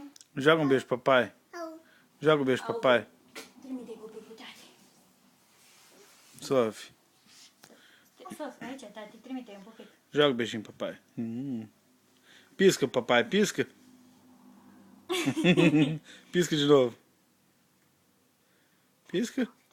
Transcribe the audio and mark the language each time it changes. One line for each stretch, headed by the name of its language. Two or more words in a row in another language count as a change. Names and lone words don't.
Portuguese: Joga beijo pro papai. Joga beijo pro papai.
Romanian: Trimite copilul, tati. Sophie. Sophie, aici, tati, trimite un pupic.
Portuguese: Joga beijinho pro papai. Pisca, papai, pisca. Pisca de novo. Pisca.